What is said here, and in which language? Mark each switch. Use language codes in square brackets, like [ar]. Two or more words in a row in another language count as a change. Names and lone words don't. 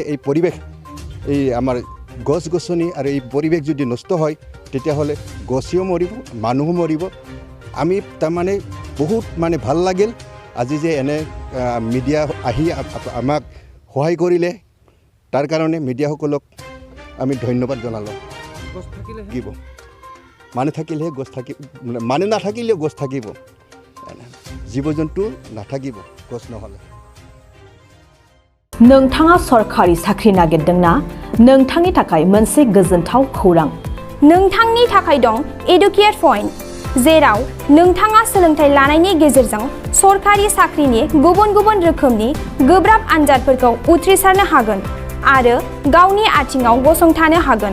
[as] এই পৰিৱেশ এই আমাৰ গছ গছনি আৰু এই পৰিৱেশ যদি নষ্ট হয় তেতিয়াহ'লে গছেও মৰিব মানুহো মৰিব আমি তাৰমানে বহুত মানে ভাল লাগিল আজি যে এনে মিডিয়া আহি আমাক সহায় কৰিলে তাৰ কাৰণে মিডিয়াসকলক আমি ধন্যবাদ জনালোঁ থাকিব মানুহ থাকিলেহে গছ থাকিব মানুহ নাথাকিলেও গছ থাকিব জীৱ জন্তু নাথাকিব গছ নহ'লে [brx] नोंथाङा सरखारि साख्रि नागिरदोंना? नोंथांनि थाखाय मोनसे गोजोनथाव खौरां। नोंथांनि थाखाय दं एडुकेट पइन्ट, जेराव नोंथाङा सोलोंथाइ लानायनि गेजेरजों सरखारि साख्रिनि गुबुन गुबुन रोखोमनि गोब्राब आनजादफोरखौ उथ्रिसारनो हागोन आरो गावनि आथिङाव गसंथानो हागोन।